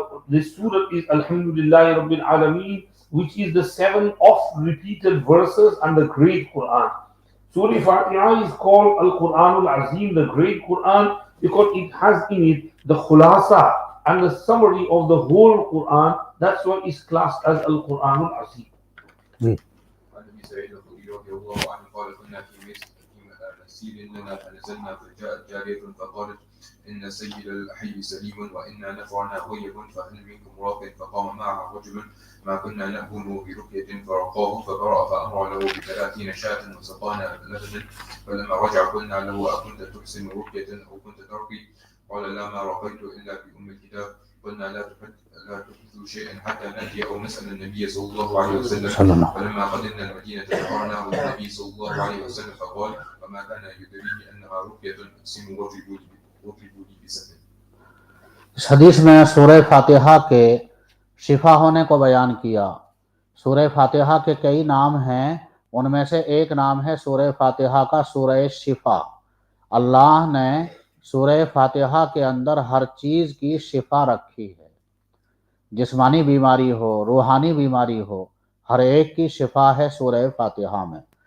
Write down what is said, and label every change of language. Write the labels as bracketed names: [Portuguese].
[English] this surah is Alhamdulillahi Rabbil Alameen, which is the 7 oft repeated verses and the great Qur'an. Surah Fatiha is called Al-Qur'anul Azim, the great Qur'an, because it has in it the khulasa and the summary of the whole Qur'an. That's why it's classed as Al-Qur'anul Azim. [Arabic] عن ابي سعيد الخدري رضي الله عنه قال كنا في مسير لنا فنزلنا فجاءت جارية فقالت ان سيد الحي سليم وانا نفعنا غيب فهل منكم راق فقام معها رجل ما كنا نأمن برقية فرقاه فبرأ فأمر له ب30 شاة وسقانا لبنا فلما رجع قلنا له أكنت تحسن رقية أو كنت ترقي قال لا ما رقيت إلا بأم الكتاب قلنا لا تحدثوا شيئا حتى نأتي أو نسأل النبي صلى الله عليه وسلم فلما قدمنا المدينة ذكرناه النبي صلى الله عليه وسلم فقال وما كان يدريني أنها رقية أقسم واضربوا لي بسهم. [Urdu] اس حدیث میں سورہ فاتحہ کے شفا ہونے کو بیان کیا. سورہ فاتحہ کے کئی نام ہیں، ان میں سے ایک نام ہے سورہ فاتحہ کا سورہ شفا. اللہ نے سورہ فاتحہ کے اندر ہر چیز کی شفا رکھی ہے، جسمانی بیماری ہو، روحانی بیماری ہو، ہر ایک کی شفا ہے سورہ فاتحہ میں.